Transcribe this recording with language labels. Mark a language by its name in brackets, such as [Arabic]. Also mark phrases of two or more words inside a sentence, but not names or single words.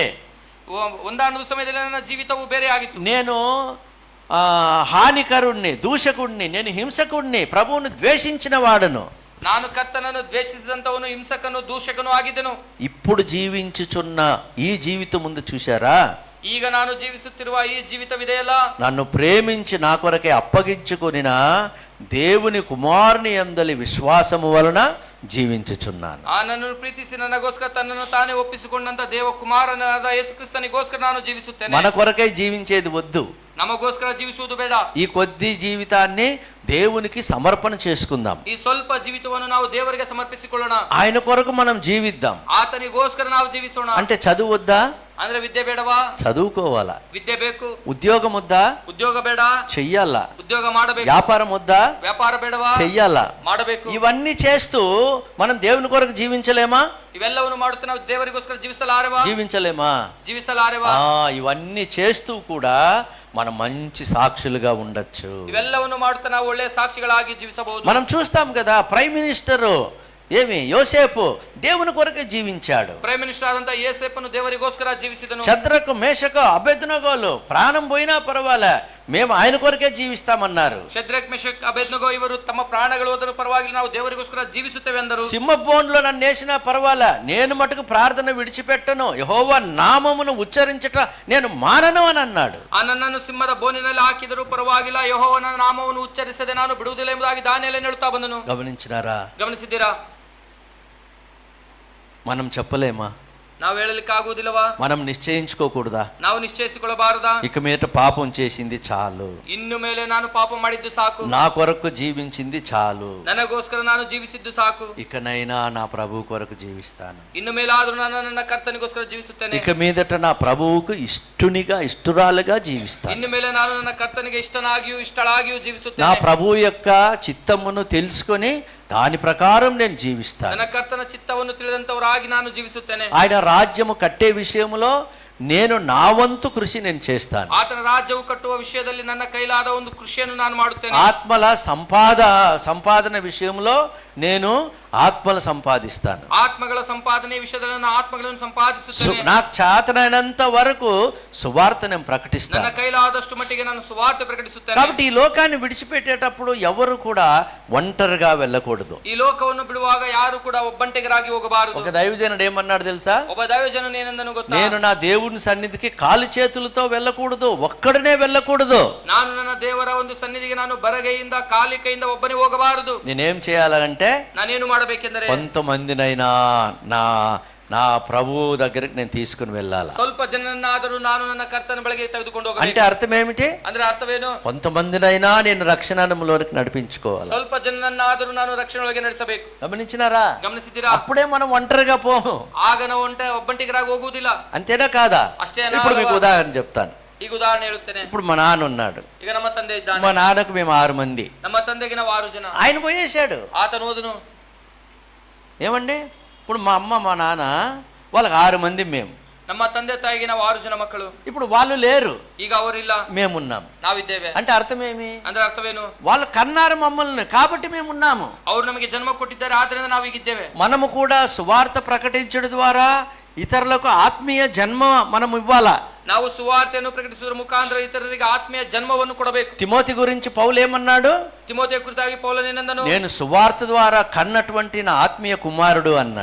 [Kannada] ಒಂದಾನೊಂದು ಸಮಯದಲ್ಲಿ ನನ್ನ ಜೀವಿತವು ಬೇರೆ ಆಗಿತ್ತು. [Telugu] నేను హానికరుణ్ణి, దూషకుణ్ణి, నేను హింసకుణ్ణి, ప్రభువును ద్వేషించిన వాడను. [Kannada] ನಾನು ಕರ್ತನನ್ನು ದ್ವೇಷಿಸಿದಂತವನು, ಹಿಂಸಕನು, ದೂಷಕನು ಆಗಿದ್ದೆನು. [Telugu] ఇప్పుడు జీవించుచున్న ఈ జీవితం ముందు చూశారా? [Kannada] ಈಗ ನಾನು ಜೀವಿಸುತ್ತಿರುವ ಈ ಜೀವಿತವಿದೆಯಲ್ಲ, [Telugu] నన్ను ప్రేమించి నా కొరకే అప్పగించుకొనిన దేవుని కుమారుని యందలి విశ్వాసము వలన జీవించుచున్నాను. [Kannada] ನನ್ನನ್ನು ಪ್ರೀತಿಸಿ ನನಗೋಸ್ಕರ ತನ್ನನ್ನು ತಾನೇ ಒಪ್ಪಿಸಿಕೊಂಡಂತ ದೇವ ಕುಮಾರನಾದ ಯೇಸು ಕ್ರಿಸ್ತನಿಗೋಸ್ಕರ ನಾನು ಜೀವಿಸುತ್ತೇನೆ. [Telugu] మన కొరకై జీవించేది వద్దు, [Kannada] ನಮಗೋಸ್ಕರ ಜೀವಿಸುವುದು ಬೇಡ. [Telugu] ఈ కొద్ది జీవితాన్ని దేవునికి సమర్పణ చేసుకుందాం. [Kannada] ಈ ಸ್ವಲ್ಪ ಜೀವಿತವನ್ನು ನಾವು ದೇವರಿಗೆ ಸಮರ್ಪಿಸಿಕೊಳ್ಳೋಣ. [Telugu] ఆయన కొరకు మనం జీవిద్దాం. [Kannada] ಆತನಿಗೋಸ್ಕರ ನಾವು ಜೀವಿಸೋಣ. [Telugu] అంటే చదువు వద్దా? [Kannada] ಅಂದ್ರೆ ವಿದ್ಯೆ ಬೇಡವಾ? [Telugu] చదువుకోవాలా. [Kannada] ವಿದ್ಯೆ ಬೇಕು. [Telugu] ఉద్యోగం వద్దా? [Kannada] ಉದ್ಯೋಗ ಬೇಡ. [Telugu] చెయ్యాలా. [Kannada] ಉದ್ಯೋಗ ಮಾಡಬೇಕು. [Telugu] వ్యాపారం వద్దా? [Kannada] ವ್ಯಾಪಾರ ಬೇಡವಾ? [Telugu] చెయ్యాలా. [Kannada] ಮಾಡಬೇಕು. [Telugu] ఇవన్నీ చేస్తూ మనం దేవుని కొరకు జీవించలేమా? [Kannada] ಇವೆಲ್ಲವನ್ನು ಮಾಡುತ್ತಾ ನಾವು ದೇವರಿಗೋಸ್ಕರ ಜೀವಿಸಲಾರೆವಾ? [Telugu] జీవించలేమా? [Kannada] ಜೀವಿಸಲಾರೆವಾ? [Telugu] ఇవన్నీ చేస్తూ కూడా మనం మంచి సాక్షులుగా ఉండొచ్చు. [Kannada] ಇವೆಲ್ಲವನ್ನು ಮಾಡುತ್ತಾ ನಾವು ಒಳ್ಳೆಯ ಸಾಕ್ಷಿಗಳಾಗಿ ಜೀವಿಸಬಹುದು. [Telugu] మనం చూస్తాం కదా, [English] Prime Minister [Telugu] యోసేపు దేవుని కొరకే జీవించాడు. [English] Prime Minister [Kannada] ಆದಂತ యోసేపును ದೇವರಿಗೋಸ್ಕರ ಜೀವಿಸಿದನು. [Telugu] శద్రకు మేషకు అబేద్నెగోలు ప్రాణం పోయినా పర్వాలే, మేము ఆయన కొరకే జీవిస్తామన్నారు. [Kannada] ಶದ್ರಕ್ ಮೇಷಕ್ ಅಬೇದ್ನೆಗೋ ಇವರು ತಮ್ಮ ಪ್ರಾಣಗಳು ಹೋದರೂ ಪರವಾಗಿಲ್ಲ, ನಾವು ದೇವರಿಗೋಸ್ಕರ ಜೀವಿಸುತ್ತೇವೆ ಎಂದರು. [Telugu] సింహబోన్లో నన్ను వేసినా పర్వాలే, నేను మటుకు ప్రార్థన విడిచిపెట్టను, యెహోవా నామమును ఉచ్చరించట నేను మానను అని అన్నాడు. [Kannada] ಆ ನನ್ನನ್ನು ಸಿಂಹದ ಬೋನಿನಲ್ಲಿ ಹಾಕಿದರೂ ಪರವಾಗಿಲ್ಲ, ಯೆಹೋವನ ನಾಮವನ್ನು ಉಚ್ಚರಿಸದೆ ನಾನು ಬಿಡುವುದಿಲ್ಲ ಎಂಬುದಾಗಿ ದಾನಿಯೇಲನು ಹೇಳುತ್ತಾ ಬಂದನು. [Telugu] గమనించినారా? [Kannada] ಗಮನಿಸಿದ್ದೀರಾ? [Telugu] మనం చెప్పలేమా? [Kannada] ನಾವು ಹೇಳಲಿಕ್ಕೆ ಆಗುವುದಿಲ್ಲವಾ? [Telugu] మనం నిశ్చయించుకోకూడదా? [Kannada] ನಾವು ನಿಶ್ಚಯಿಸಿಕೊಳ್ಳಬಾರದಾ? [Telugu] ఇక మీదట పాపం చేసింది చాలు, [Kannada] ಇನ್ನು ಮೇಲೆ ನಾನು ಪಾಪ ಮಾಡಿದ್ದು ಸಾಕು, [Telugu] నా కొరకు జీవించింది చాలు, [Kannada] ನನಗೋಸ್ಕರ ನಾನು ಜೀವಿಸಿದ್ದು ಸಾಕು, [Telugu] ఇకనైనా నా ప్రభు కొరకు జీవిస్తాను, [Kannada] ಇನ್ನು ಮೇಲಾದರೂ ನಾನು ನನ್ನ ಕರ್ತನಿಗೋಸ್ಕರ ಜೀವಿಸುತ್ತೇನೆ, [Telugu] ఇక మీదట నా ప్రభువుకు ఇష్టురాలుగా జీవిస్తాను, [Kannada] ಇನ್ನು ಮೇಲೆ ನಾನು ನನ್ನ ಕರ್ತನಿಗೆ ಇಷ್ಟನಾಗಿಯೂ ಇಷ್ಟಳಾಗಿಯೂ [Telugu] నా [Kannada] ಜೀವಿಸುತ್ತೇನೆ, [Telugu] ప్రభువు యొక్క చిత్తమును తెలుసుకొని దాని ప్రకారం నేను జీవిస్తాను, [Kannada] ನನ್ನ ಕರ್ತನ ಚಿತ್ತವನ್ನು ತಿಳಿದಂತವರಾಗಿ ನಾನು ಜೀವಿಸುತ್ತೇನೆ, [Telugu] ఆయన రాజ్యము కట్టే విషయంలో నేను నా వంతు కృషి నేను చేస్తాను, [Kannada] ಆತನ ರಾಜ್ಯವು ಕಟ್ಟುವ ವಿಷಯದಲ್ಲಿ ನನ್ನ ಕೈಲಾದ ಒಂದು ಕೃಷಿಯನ್ನು ನಾನು ಮಾಡುತ್ತೇನೆ, [Telugu] ఆత్మల సంపాదన విషయంలో నేను ఆత్మలు సంపాదిస్తాను, [Kannada] ಆತ್ಮಗಳ ಸಂಪಾದನೆ ವಿಷಯದಲ್ಲಿ ನಾನು ಆತ್ಮಗಳನ್ನು ಸಂಪಾದಿಸುತ್ತೇನೆ, [Telugu] నాకు చేతనైనంత వరకు సువార్త నేను [Kannada] ನನ್ನ [Telugu] ప్రకటిస్తాను. [Kannada] ಕೈಲಾದಷ್ಟು ಮಟ್ಟಿಗೆ ನಾನು ಸುವಾರ್ತೆ ಪ್ರಕಟಿಸುತ್ತೇನೆ. [Telugu] కాబట్టి ఈ లోకాన్ని విడిచిపెట్టేటప్పుడు ఎవరు కూడా ఒంటరిగా వెళ్ళకూడదు. [Kannada] ಈ ಲೋಕವನ್ನು ಬಿಡುವಾಗ ಯಾರು ಕೂಡ ಒಬ್ಬಂಟಿಗರಾಗಿ ಹೋಗಬಾರದು. [Telugu] ఒక దైవజనుడు ఏమన్నాడు తెలుసా? [Kannada] ಒಬ್ಬ ದೈವಜನನು ಏನೆಂದನು ಗೊತ್ತಾ? [Telugu] నేను నా దేవుని సన్నిధికి కాలి చేతులతో వెళ్ళకూడదు, ఒక్కడనే వెళ్ళకూడదు. [Kannada] ನಾನು ನನ್ನ ದೇವರ ಒಂದು ಸನ್ನಿಧಿಗೆ ನಾನು ಬರಗೈಯಿಂದ ಖಾಲಿ ಕೈಯಿಂದ ಒಬ್ಬನೇ ಹೋಗಬಾರದು. [Telugu] నేనేం చేయాలంటే [Kannada] ನಾನೇನು ಮಾಡಬೇಕೆಂದರೆ [Telugu] కొంతమందినైనా నా ప్రభువు దగ్గరికి నేను తీసుకుని వెళ్ళాలా. [Kannada] ಸ್ವಲ್ಪ ಜನರನ್ನಾದರೂ ನಾನು ನನ್ನ ಕರ್ತನ ಬಳಿಗೆ ತೆಗೆದುಕೊಂಡು ಹೋಗಬೇಕು. [Telugu] అంటే అర్థం ఏమిటి? [Kannada] ಅಂದ್ರೆ ಅರ್ಥವೇನು? [Telugu] కొంతమందినైనా నేను రక్షణలోనికి నడిపించుకోవాలి. [Kannada] ಸ್ವಲ್ಪ ಜನರನ್ನಾದರೂ ನಾನು ರಕ್ಷಣೆ ಒಳಗೆ ನಡೆಸಬೇಕು. [Telugu] గమనించినారా? [Kannada] ಗಮನಿಸಿದ್ದೀರಾ? [Telugu] అప్పుడే మనం ఒంటరిగా పోము. [Kannada] ಆಗ ನಾವು ಒಬ್ಬಂಟಿಗರಾಗಿ ಹೋಗುವುದಿಲ್ಲ. [Telugu] అంతేనా కాదా? [Kannada] ಅಷ್ಟೇ. [Telugu] ఇప్పుడు మీకు ఉదాహరణ చెప్తాను. [Kannada] ಈಗ ಉದಾಹರಣೆ ಹೇಳುತ್ತೇನೆ. [Telugu] ఇప్పుడు మా నాన్న ఉన్నాడు, [Kannada] ಈಗ ನಮ್ಮ ತಂದೆ ಇದ್ದಾನೆ. [Telugu] మా నాన్నకు మేము 6 మంది, [Kannada] ನಮ್ಮ ತಂದೆಗೆ ನಾವು 6 ಜನ. [Telugu] ఆయన పోయేశాడు. [Kannada] ಆತನು ಹೋದನು. [Telugu] ఏమండి, ఇప్పుడు మా అమ్మ మా నాన్న వాళ్ళకి 6 మంది, మేము [Kannada] ನಮ್ಮ ತಂದೆ ತಾಯಿಗೆ ನಾವು 6 ಜನ ಮಕ್ಕಳು. [Telugu] ఇప్పుడు వాళ్ళు లేరు, [Kannada] ಈಗ ಅವರಿಲ್ಲ, [Telugu] మేమున్నాం. [Kannada] ನಾವಿದ್ದೇವೆ. [Telugu] అంటే అర్థమేమి? [Kannada] ಅಂದ್ರೆ ಅರ್ಥವೇನು? [Telugu] వాళ్ళు కన్నారు మమ్మల్ని కాబట్టి మేమున్నాము. [Kannada] ಅವರು ನಮಗೆ ಜನ್ಮ ಕೊಟ್ಟಿದ್ದಾರೆ, ಆದ್ರಿಂದ ನಾವು ಈಗಿದ್ದೇವೆ. [Telugu] మనము కూడా సువార్త ప్రకటించడం ద్వారా ఇతరులకు ఆత్మీయ జన్మ మనం ఇవ్వాలా. [Kannada] ನಾವು ಸುವಾರ್ತೆಯನ್ನು ಪ್ರಕಟಿಸುವುದರ ಮುಖಾಂತರ ಇತರರಿಗೆ ಆತ್ಮೀಯ ಜನ್ಮವನ್ನು ಕೊಡಬೇಕು. [Telugu] తిమోతి గురించి పౌలు ఏమన్నాడు? [Kannada] ತಿಮೋಥೆಯ ಕುರಿತಾಗಿ ಪೌಲನೇನೆಂದನು? [Telugu] నేను సువార్త ద్వారా కన్నటువంటి నా ఆత్మీయ కుమారుడు అన్నాడు.